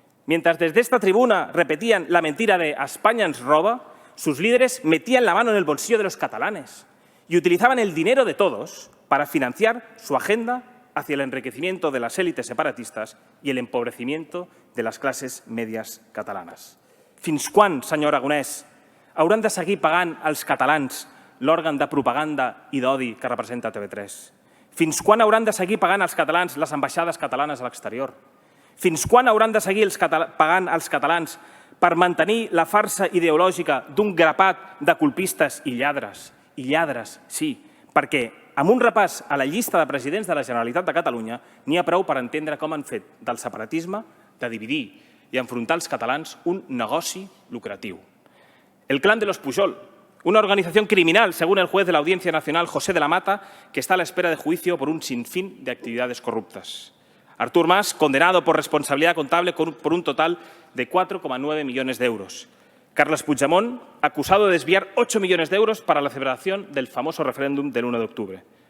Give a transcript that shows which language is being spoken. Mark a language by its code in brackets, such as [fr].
[es] Mientras desde esta tribuna repetían la mentira de «a España [ca] ens roba», [es] sus líderes metían la mano en el bolsillo de los catalanes y utilizaban el dinero de todos para financiar su agenda hacia el enriquecimiento de las élites separatistas y el empobrecimiento de [ca] les classes [es] medias catalanes. [ca] Fins quan, senyor Aragonès, hauran de seguir pagant als catalans l'òrgan de propaganda i d'odi que representa TV3? Fins quan hauran de seguir pagant als catalans les ambaixades catalanes a l'exterior? Fins quan hauran de seguir pagant als catalans per mantenir la farsa ideològica d'un grapat de colpistes i lladres? I lladres, sí, perquè amb un repàs a la llista de presidents de la Generalitat de Catalunya n'hi ha prou per entendre com han fet del separatisme, de dividir i enfrontar els catalans, un negoci lucratiu. [es] El clan de los Pujol, una organización criminal, según el juez de la Audiencia Nacional, José de la Mata, que está a la espera de juicio por un sinfín de actividades corruptas. Artur Mas, condenado por responsabilidad contable por un total de 4,9 millones de euros. Carles Puigdemont, acusado de desviar 8 millones de euros para la celebración del famoso referéndum del 1 de octubre.